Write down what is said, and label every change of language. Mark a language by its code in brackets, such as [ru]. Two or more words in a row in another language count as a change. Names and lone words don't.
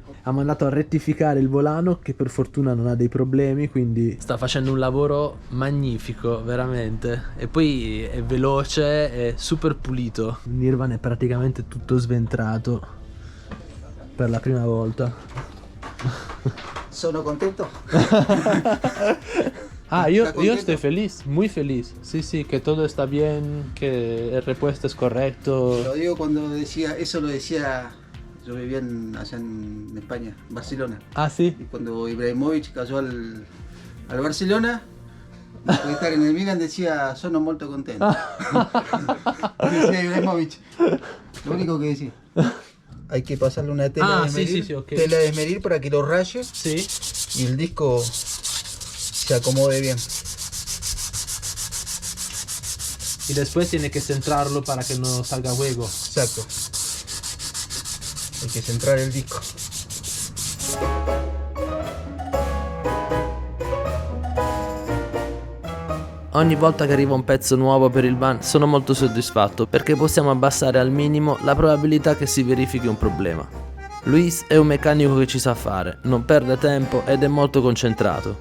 [it] Ha mandato a rettificare il volano, che per fortuna non ha dei problemi, quindi sta facendo un lavoro magnifico veramente. E poi è veloce, è super pulito. Nirvan è praticamente tutto sventrato per la prima volta. Sono contento. [es] Yo estoy feliz, muy feliz. Sí, que todo está bien, que el repuesto es correcto. Lo digo cuando decía, eso lo decía, yo vivía allá en España, Barcelona. Ah, sí. Y cuando Ibrahimovic cayó al Barcelona, después de estar en el Milan, decía, [it] sono molto contento. [es] Decía Ibrahimovic. Lo único que decía. Hay que pasarle una tela de desmedir, sí, ok. tela de desmedir para que lo raye Sí. y el disco se acomode bien. Y después tiene que centrarlo para que no salga hueco. Exacto. Hay que centrar el disco. [it] Ogni volta che arriva un pezzo nuovo per il van sono molto soddisfatto perché possiamo abbassare al minimo la probabilità che si verifichi un problema. Luis è un meccanico che ci sa fare, non perde tempo ed è molto concentrato.